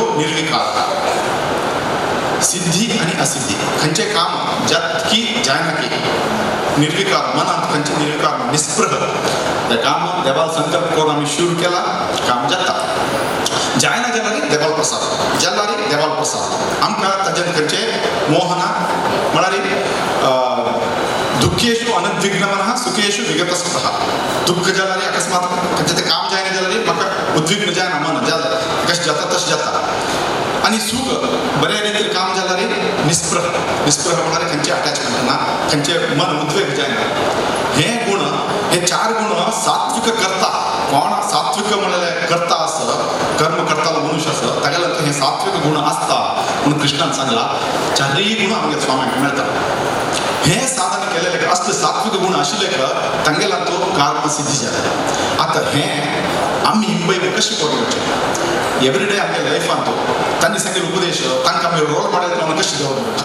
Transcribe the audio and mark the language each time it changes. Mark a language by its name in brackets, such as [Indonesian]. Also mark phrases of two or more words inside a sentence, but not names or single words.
[Konkani] निर्विकार सिद्धी आनी असिद्धी खंयचें काम जातकी जायना की निर्विकार मनांत खंयचें निर्विकार निस्पृह तें काम देवाल संकल्प करून आमी शुरू केला काम जाता जायना जाल्यार देवाल प्रसाद जाल्यार देवाल प्रसाद आमकां ताजेर खंयचें मोह ना म्हळ्यार [Sanskrit] दुःखेषु अनद्विग्नमनः सुखेषु विगतस्पृहः. [Konkani] दुःख जाला रे अकस्मात म्हणजे ते काम जायना जाला रे म्हाका उद्विग्न जायना मन जाला कशें जाता तशें जाता. आणि सुख बऱ्या रीतीन काम जाला रे निस्पृह म्हणारे खंयचे अटॅचमेंट ना, खंयचे मन उद्वेग जायना. हे गुण, हे 4 गुण सात्विक करता. कोण सात्विक म्हणले करता असं कर्म करताना मनुष्य असं तागेला हे सात्विक गुण असता म्हणून कृष्णान सांगला 4 गुण आमगे स्वाम्याक मेळटा. हे साधन केलेले असले सात्विक गुण आशिल्ले तांगेला तो कर्म सिद्धी जाला. आता हे आम्ही इंबई कशी करूचे एवरीडे आमगे लायफान तो तांणी सांगेल उपदेश तांकां आमी [English] role model [Konkani] म्हणून कशी दवरप.